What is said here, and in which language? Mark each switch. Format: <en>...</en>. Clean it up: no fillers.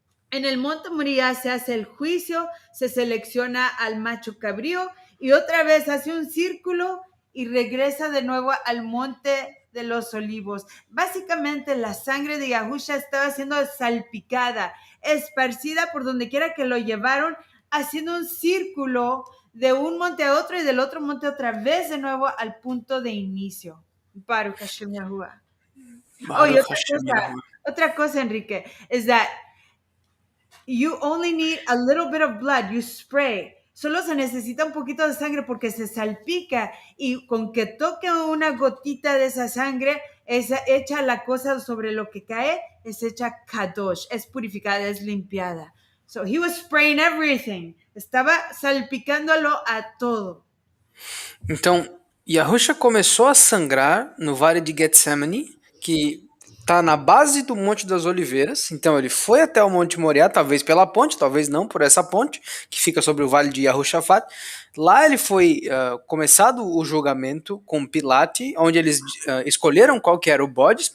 <es>En el Monte Moría se hace el juicio, se selecciona al macho cabrío y otra vez hace un círculo y regresa de nuevo al Monte de los Olivos. Básicamente la sangre de Yahusha estaba siendo salpicada, esparcida por donde quiera que lo llevaron, haciendo un círculo de un monte a otro y del otro monte otra vez de nuevo al punto de inicio.</es> <he>Baruch Hashem Yahuwah.</he> <es>Oye, otra cosa,</es> <en>Enrique, is that you only need a little bit of blood, you spray.</en> <es>Solo se necesita un poquito de sangre porque se salpica y con que toque una gotita de esa sangre, es hecha la cosa sobre lo que cae, es hecha kadosh, es purificada, es limpiada.</es> <en>So he was spraying everything.</en> <es>Estaba salpicándolo a todo.</es> <pt>Então, Yahusha começou a sangrar no Vale de Getsemane, que está na base do Monte das Oliveiras. Então ele foi até o Monte Moriá, talvez pela ponte, talvez não por essa ponte, que fica sobre o Vale de Yahushafat. Lá ele foi começado o julgamento com Pilate, onde eles escolheram qual que era o bode.</pt>